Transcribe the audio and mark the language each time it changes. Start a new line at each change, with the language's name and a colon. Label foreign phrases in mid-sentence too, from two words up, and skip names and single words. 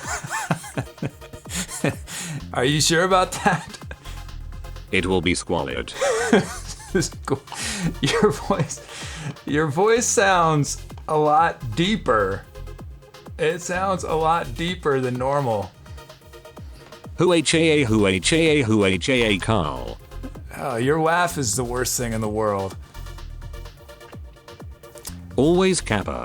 English: Are you sure about that? It will be squalid. Your voice sounds a lot deeper. It sounds a lot deeper than normal. Hoo-ha-ha-hoo-ha-ha-hoo-ha-ha, Carl. Oh, your laugh is the worst thing in the world. Always Kappa.